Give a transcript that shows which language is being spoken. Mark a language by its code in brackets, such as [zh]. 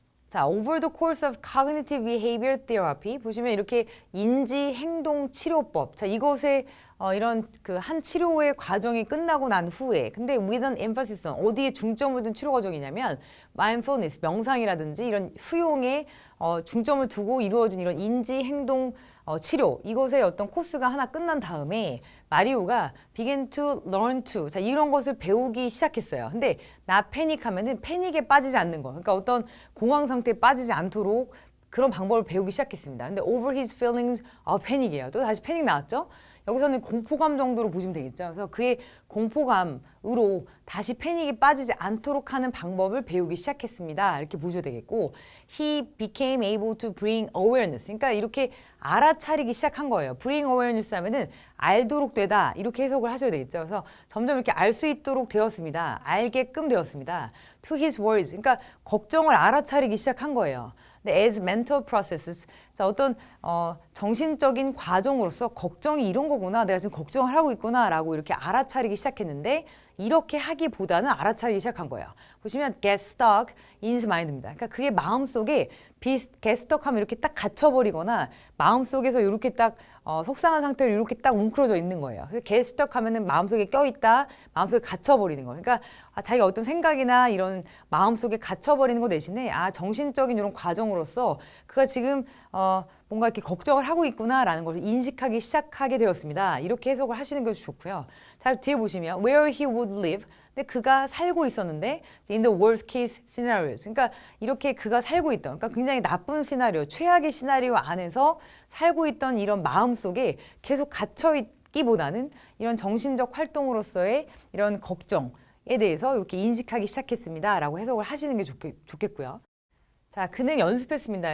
[ko] 자, [en] over the course of cognitive behavior therapy [ko] 보시면 이렇게 인지 행동 치료법. 자, 이것에 이런 그 한 치료의 과정이 끝나고 난 후에 근데 [en] with an emphasis on [ko] 어디에 중점을 둔 치료 과정이냐면 mindfulness, 명상이라든지 이런 수용에 중점을 두고 이루어진 이런 인지 행동 치료 이것의 어떤 코스가 하나 끝난 다음에 마리오가 [en] begin to learn to [ko] 자 이런 것을 배우기 시작했어요. 근데 [en] not panic [ko] 하면은 패닉에 빠지지 않는 거. 그러니까 어떤 공황 상태에 빠지지 않도록 그런 방법을 배우기 시작했습니다. 근데 [en] over his feelings of panic이에요. [ko] 또 다시 패닉 나왔죠? 여기서는 공포감 정도로 보시면 되겠죠. 그래서 그의 공포감으로 다시 패닉에 빠지지 않도록 하는 방법을 배우기 시작했습니다. 이렇게 보셔야 되겠고 [en] He became able to bring awareness. [ko] 그러니까 이렇게 알아차리기 시작한 거예요. [en] bring awareness [ko] 하면은 알도록 되다. 이렇게 해석을 하셔야 되겠죠. 그래서 점점 이렇게 알 수 있도록 되었습니다. 알게끔 되었습니다. [en] to his worries. [ko] 그러니까 걱정을 알아차리기 시작한 거예요. [en] as mental processes, [ko] 자, 어떤 정신적인 과정으로서 걱정이 이런 거구나, 내가 지금 걱정을 하고 있구나라고 이렇게 알아차리기 시작했는데 이렇게 하기보다는 알아차리기 시작한 거예요. 보시면 [en] get stuck in his mind입니다. [ko] 그러니까 그게 마음속에 [en] get stuck [ko] 하면 이렇게 딱 갇혀버리거나 마음속에서 이렇게 딱 속상한 상태로 이렇게 딱 웅크러져 있는 거예요. 그래서 [en] get stuck [ko] 하면은 마음속에 껴있다, 마음속에 갇혀버리는 거예요. 그러니까 자기가 어떤 생각이나 이런 마음속에 갇혀버리는 거 대신에 정신적인 이런 과정으로서 그가 지금 뭔가 이렇게 걱정을 하고 있구나라는 것을 인식하기 시작하게 되었습니다. 이렇게 해석을 하시는 것이 좋고요. 자, 뒤에 보시면 [en] where he would live. [ko] 근데 그가 살고 있었는데 [en] in the worst case scenarios. [ko] 그러니까 이렇게 그가 살고 있던 그러니까 굉장히 나쁜 시나리오, 최악의 시나리오 안에서 살고 있던 이런 마음 속에 계속 갇혀 찾기보다는 이런 정신적 활동으로서의 이런 걱정에 대해서 이렇게 인식하기 시작했습니다. 라고 해석을 하시는 게 좋겠고요. 자, 그는 연습했습니다.